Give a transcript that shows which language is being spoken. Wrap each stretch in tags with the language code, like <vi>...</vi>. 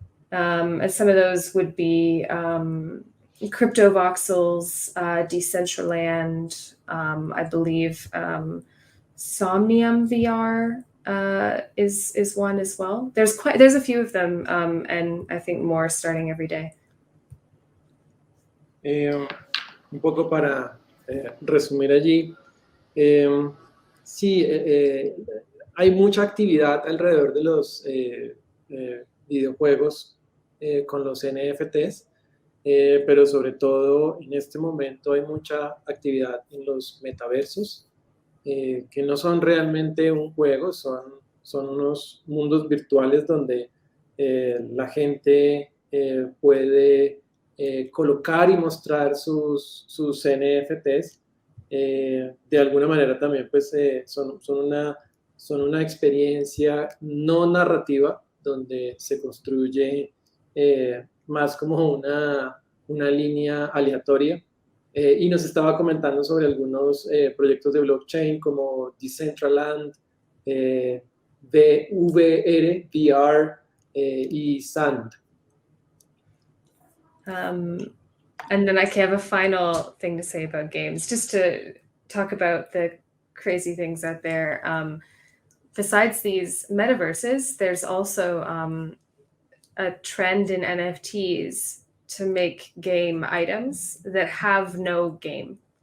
<en>And some of those would be crypto voxels, Decentraland, I believe Somnium VR is one as well. There's a few of them, and I think more starting every day.</en> <es>Un poco para resumir allí, sí, hay mucha actividad alrededor de los videojuegos con los NFTs, pero sobre todo en este momento hay mucha actividad en los metaversos, que no son realmente un juego, son unos mundos virtuales donde la gente puede colocar y mostrar sus NFTs. De alguna manera también pues son una experiencia no narrativa donde se construye más como una línea aleatoria y nos estaba comentando sobre algunos proyectos de blockchain como Decentraland, VR, y Sand.</es> <en>And then I have a final thing to say about games, just to talk about the crazy things out there. Besides these metaverses, there's also a trend in NFTs to make game items that have no game.</en>